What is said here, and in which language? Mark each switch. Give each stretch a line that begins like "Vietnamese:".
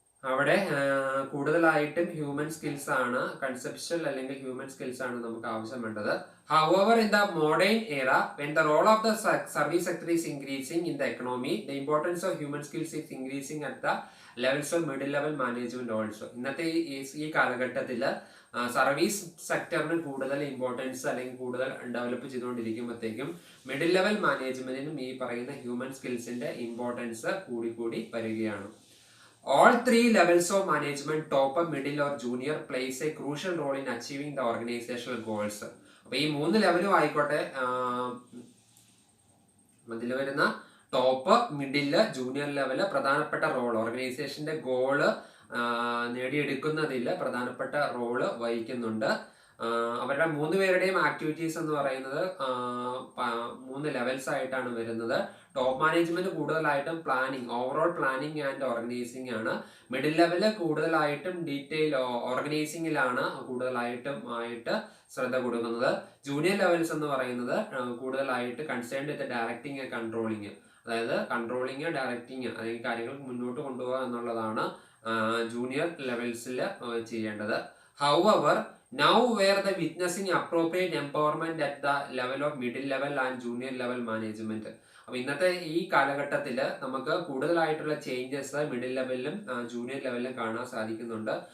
Malayalam: അവിടെ കൂടുതലായിട്ടും human skills ആണ്, കൺസെപ്ച്വൽ അല്ലെങ്കിൽ ഹ്യൂമൻ സ്കിൽസ് ആണ് നമുക്ക് ആവശ്യം വേണ്ടത്.
English: However, in the modern era, when the role of the service sector is increasing in the economy, the importance of human skills is increasing at the levels of middle level management also.
Malayalam: ഇന്നത്തെ ഈ കാലഘട്ടത്തിൽ service സെക്ടറിന് കൂടുതൽ importance അല്ലെങ്കിൽ കൂടുതൽ develop ചെയ്തുകൊണ്ടിരിക്കുമ്പോഴത്തേക്കും middle level മാനേജ്മെന്റിനും ഈ പറയുന്ന human സ്കിൽസിന്റെ importance കൂടി വരികയാണ്.
English: All three levels of management, top, middle or junior, plays a crucial role in achieving the organizational goals.
Malayalam: അപ്പോൾ ഈ മൂന്ന് ലെവലും ആയിക്കോട്ടെ, അതിൽ വരുന്ന ടോപ്പ്, മിഡില്, ജൂനിയർ ലെവല് പ്രധാനപ്പെട്ട റോൾ, ഓർഗനൈസേഷന്റെ ഗോള് നേടിയെടുക്കുന്നതിൽ പ്രധാനപ്പെട്ട റോള് വഹിക്കുന്നുണ്ട്. അവരുടെ മൂന്ന് പേരുടെയും ആക്ടിവിറ്റീസ് എന്ന് പറയുന്നത് 3 ലെവൽസ് ആയിട്ടാണ് വരുന്നത്. ടോപ്പ് മാനേജ്മെന്റ് കൂടുതലായിട്ടും planning, overall planning and organising ആണ്. മിഡിൽ ലെവല് കൂടുതലായിട്ടും ഡീറ്റെയിൽ ഓർഗനൈസിങ്ങിലാണ് കൂടുതലായിട്ടും ശ്രദ്ധ കൊടുക്കുന്നത്. ജൂനിയർ ലെവൽസ് എന്ന് പറയുന്നത് കൂടുതലായിട്ട്
English: concerned with directing and controlling,
Malayalam: അതായത് കൺട്രോളിങ്, ഡയറക്റ്റിംഗ്, അല്ലെങ്കിൽ കാര്യങ്ങൾ മുന്നോട്ട് കൊണ്ടുപോകുക എന്നുള്ളതാണ് ജൂനിയർ ലെവൽസിൽ ചെയ്യേണ്ടത്.
English: However, now where the witnessing appropriate empowerment at the level of middle level and junior level management.
Malayalam: അപ്പോൾ ഇന്നത്തെ ഈ കാലഘട്ടത്തിൽ നമുക്ക് കൂടുതലായിട്ടുള്ള ചേഞ്ചസ് മിഡിൽ ലെവലിലും ജൂനിയർ ലെവലിലും കാണാൻ സാധിക്കുന്നുണ്ട്.